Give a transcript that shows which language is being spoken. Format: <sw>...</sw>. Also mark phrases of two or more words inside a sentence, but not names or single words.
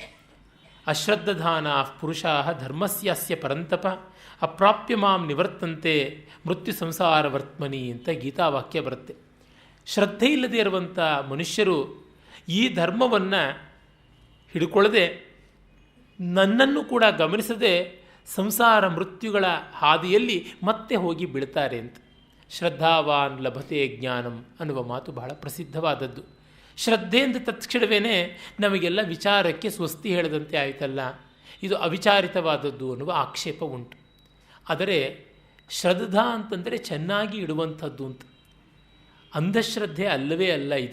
<sa>ಅಶ್ರದ್ಧಾನ ಪುರುಷಾ ಧರ್ಮಸ್ಯಾಸ್ಯ ಪರಂತಪ ಅಪ್ರಾಪ್ಯ ಮಾಂ ನಿವರ್ತಂತೆ ಮೃತ್ಯು ಸಂಸಾರ ವರ್ತಮನಿ</sa> <kn>ಅಂತ ಗೀತಾವಾಕ್ಯ ಬರುತ್ತೆ. ಶ್ರದ್ಧೆ ಇಲ್ಲದೆ ಇರುವಂಥ ಮನುಷ್ಯರು ಈ ಧರ್ಮವನ್ನು ಹಿಡ್ಕೊಳ್ಳದೆ, ನನ್ನನ್ನು ಕೂಡ ಗಮನಿಸದೆ ಸಂಸಾರ ಮೃತ್ಯುಗಳ ಹಾದಿಯಲ್ಲಿ ಮತ್ತೆ ಹೋಗಿ ಬೀಳ್ತಾರೆ ಅಂತ.</kn> <sa>ಶ್ರದ್ಧಾವಾನ್ ಲಭತೆ ಜ್ಞಾನಂ</sa> <kn>ಅನ್ನುವ ಮಾತು ಬಹಳ ಪ್ರಸಿದ್ಧವಾದದ್ದು. ಶ್ರದ್ಧೆ ಅಂತ ತತ್ಕ್ಷಣವೇ ನಮಗೆಲ್ಲ ವಿಚಾರಕ್ಕೆ ಸ್ವಸ್ತಿ ಹೇಳಿದಂತೆ ಆಯಿತಲ್ಲ, ಇದು ಅವಿಚಾರಿತವಾದದ್ದು ಅನ್ನುವ ಆಕ್ಷೇಪ ಉಂಟು. ಆದರೆ ಶ್ರದ್ಧಾ ಅಂತಂದರೆ ಚೆನ್ನಾಗಿ ಇಡುವಂಥದ್ದು ಅಂತ. ಅಂಧಶ್ರದ್ಧೆ ಅಲ್ಲವೇ ಅಲ್ಲ ಇದು.</kn>